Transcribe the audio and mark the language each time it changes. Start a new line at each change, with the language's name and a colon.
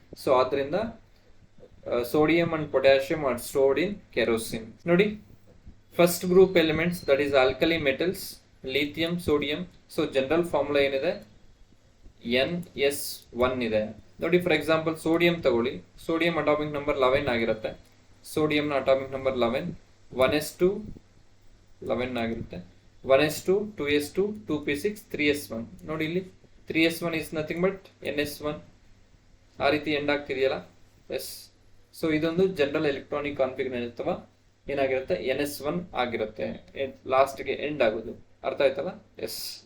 English: so
Kannada: ಆದ್ರಿಂದ
English: Sodium and potassium are stored in kerosene.
Kannada: ನೋಡಿ, first group elements
English: that is
Kannada: alkali metals, lithium, sodium. So general formula ಏನಿದೆ, NS1 ಇದೆ. ನೋಡಿ, for example sodium ತಗೊಳ್ಳಿ, sodium atomic number 11 ಆಗಿರುತ್ತೆ. ಸೋಡಿಯಂನ atomic number 11, 1s2 11 ಆಗಿರುತ್ತೆ, 1s2 2s2 2p6 3s1. ನೋಡಿ ಇಲ್ಲಿ 3s1
English: is nothing but
Kannada: NS1. ಆ ರೀತಿ ಎಂಡ್ ಆಗ್ತಿದೆಯಲ್ಲ, ಎಸ್. ಸೊ ಇದೊಂದು ಜನರಲ್ ಎಲೆಕ್ಟ್ರಾನಿಕ್ ಕಾನ್ಫಿಗರೇಷನ್ ಅಥವಾ ಏನಾಗಿರುತ್ತೆ, NS1 ಆಗಿರುತ್ತೆ, ಲಾಸ್ಟ್ಗೆ ಎಂಡ್ ಆಗೋದು. ಅರ್ಥ ಆಯ್ತಲ್ಲ? ಎಸ್.